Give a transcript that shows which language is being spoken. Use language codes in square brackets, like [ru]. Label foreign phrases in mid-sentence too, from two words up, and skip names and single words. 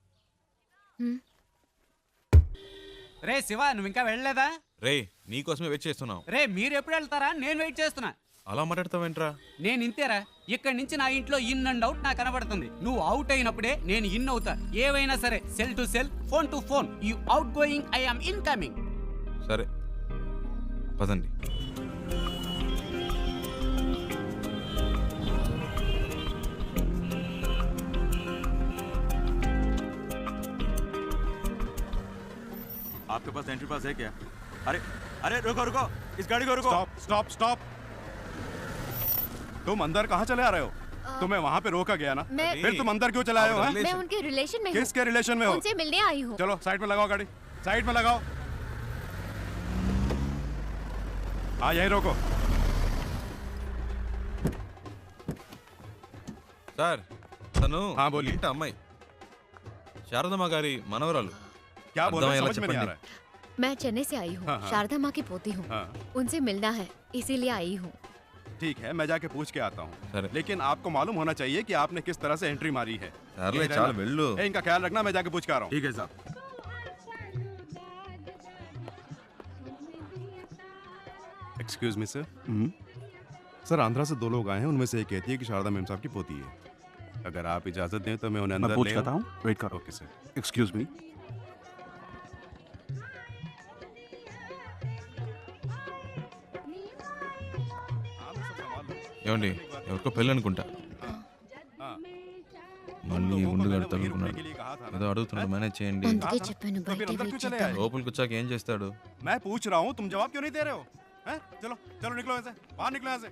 [te] రే శివ, నువ్వు ఇంకా వెళ్ళలేదా? రే నీకోసమే వెయిట్ చేస్తున్నాం. రే మీరు ఎప్పుడు వెళ్తారా? నేను వెయిట్ చేస్తున్నా. అలా మాట్లాడతావేంట్రా? నేను ఇంతేరా. ఇక్కడి నుంచి నా ఇంట్లో [en] in and out [te] నాకు కనబడుతుంది. నువ్వు అవుట్ అయినప్పుడే నేను ఇన్ అవుతా. ఏవైనా సరే, [en] cell to cell, phone to phone. you outgoing, I am incoming. [te] సరే పదండి. [hi] आपके पास [en] entry pass [hi] है क्या? अरे अरे रुको रुको, इस गाड़ी को रुको। [en] stop stop stop. [hi] तुम अंदर कहाँ चले आ रहे हो? तुम्हें वहाँ पे रोका गया ना, फिर तुम अंदर क्यों चले आए हो? मैं उनके रिलेशन में हूँ। किसके रिलेशन में हो? उनसे मिलने आई हूँ। चलो साइड में लगाओ गाड़ी, साइड में लगाओ। हाँ यही रोको। [te] సార్, తను [hi] हाँ बोलिए। [te] ఇంటి అమ్మాయి, శారదమ్మ గారి మనవరాలు. [hi] क्या बोल रहे हो? [te] అర్థమయ్యేలా [hi] समझ में नहीं आ [te] చెప్పండి. [hi] रहा है। मैं चेन्नई से आई हूँ। हाँ, हाँ। शारदा माँ की पोती हूँ। हाँ। उनसे मिलना है, इसीलिए आई हूँ। ठीक है, मैं जाके पूछ के आता सर। हूँ, लेकिन आपको मालूम होना चाहिए कि आपने किस तरह से एंट्री मारी है। [te] సర్లే [hi] ये [te] చాలు [hi] रहना। [te] వెళ్ళు. [hi] ए, इनका ख्याल रखना, मैं जाके पूछ के आ रहा हूँ। ठीक है साहब। [en] excuse me sir. [hi] सर, आंध्रा से 2 लोग आए हैं, उनमें से एक कहती है कि शारदा मैम साहब की पोती है। अगर आप इजाजत दें तो मैं उन्हें अंदर पूछ ले लेता हूँ, वेट करो। [en] okay sir. excuse me. [te] ఏమండి, ఎవరికో పెళ్ళి అనుకుంటా. మళ్ళీ ఉండుగాడు తగులుకున్నాడు. ఏదో అడుగుతున్నాడు, మేనేజ్ చేయండి. అందుకే చెప్పాను [hi] तो फिर [te] బయట [hi] अंदर [te] వెయిట్ [hi] क्यों चले [te] చేద్దాం. [hi] आए? [te] లోపలికి వచ్చాక ఏం చేస్తాడు? [hi] मैं पूछ रहा हूँ, तुम जवाब क्यों नहीं दे रहे हो? हैं? चलो चलो निकलो यहाँ से, बाहर निकलो यहाँ से।